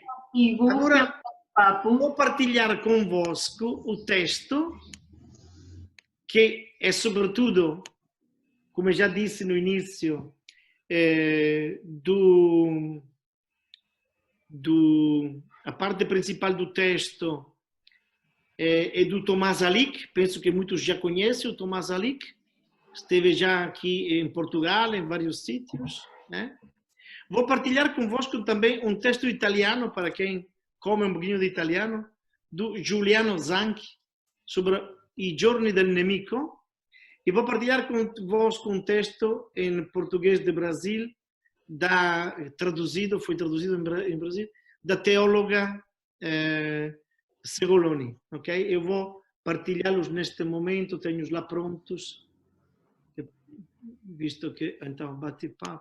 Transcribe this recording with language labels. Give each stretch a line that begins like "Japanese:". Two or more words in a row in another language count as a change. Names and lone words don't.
Portuguese: Agora vou partilhar convosco o texto, que é sobretudo, como eu já disse no início, a parte principal do texto é do Tomás Alic. Penso que muitos já conhecem o Tomás Alic. Esteve já aqui em Portugal, em vários sítios, né? Vou partilhar convosco também um texto italiano, para quem come um pouquinho de italiano, do Giuliano Zanchi, sobre I giorni del nemico. E vou partilhar convosco um texto em português de Brasil, foi traduzido em Brasil, da teóloga Segoloni. Ok? Eu vou partilhá-los neste momento, tenho-os lá prontos, visto que, então, bate-papo.